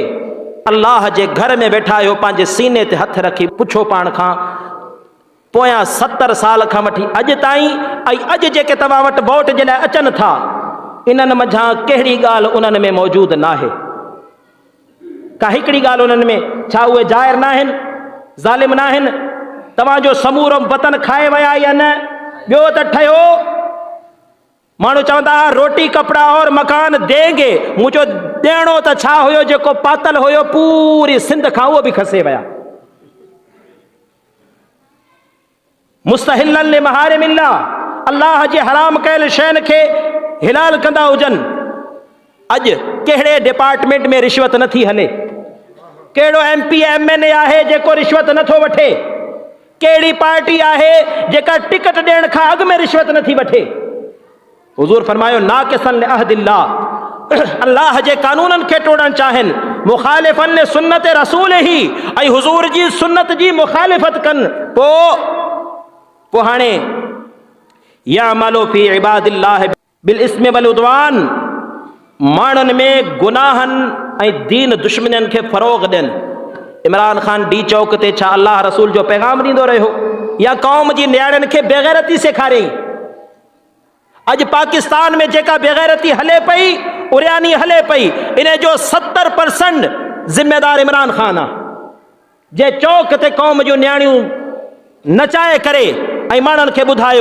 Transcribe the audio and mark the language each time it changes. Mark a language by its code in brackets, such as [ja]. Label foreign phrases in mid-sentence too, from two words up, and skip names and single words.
[sd] अल्लाह जे घर में वेठा आहियो, पंहिंजे सीने ते हथ रखी पुछो पाण खां, पोयां 70 साल खां वठी अॼु ताईं ऐं अॼु जेके तव्हां वटि वोट जे लाइ अचनि था, इन्हनि मझां कहिड़ी ॻाल्हि उन्हनि में मौजूदु न आहे? का हिकिड़ी ॻाल्हि उन्हनि में, छा उहे ज़ाहिर न आहिनि, ज़ालिम न आहिनि? तव्हांजो समूरो वतन खाए विया या न? ॿियो त ठहियो, माण्हू चवंदा [ur] روٹی کپڑا اور مکان دیں گے, [sd] मुंहिंजो ॾियणो त छा हुयो, जेको पातल हुयो पूरी सिंध खां उहो बि खसे विया। [ar] مستحلين لمحارم الله, [sd] अल्लाह जे हराम कयल शयुनि खे हिलाल कंदा हुजनि। अॼु कहिड़े डिपार्टमेंट में रिश्वत नथी हले? कहिड़ो [en] MP MNA [sd] आहे जेको रिश्वत नथो वठे? कहिड़ी पार्टी आहे जेका टिकट ॾियण खां अॻु में रिश्वत नथी वठे? हुज़ूर फरमायो [ar] ناقضين لعهد الله, [sd] अल्लाह जे कानूननि खे टोड़णु चाहिनि, [ar] مخالفين لسنة رسوله, [sd] ऐं हुज़ूर जी सुन्नत जी मुखालिफ़त कनि। पोइ हाणे [ar] يعمل في عباد الله بالإثم والعدوان, [sd] माण्हुनि में गुनाहनि ऐं दीन दुश्मननि खे फ़रोग़ ॾियनि। इमरान ख़ान डी चौक ते छा अल्लाह रसूल जो पैगाम ॾींदो रहियो या क़ौम जी नियाणियुनि खे बेग़ैरती सेखारियईं? अॼु पाकिस्तान में जेका बेग़ैरती हले पई, उरियानी हले पई, इन जो 70% ज़िम्मेदार इमरान ख़ान आहे, जे चौक ते क़ौम जूं नियाणियूं नचाए करे ऐं माण्हुनि खे ॿुधायो।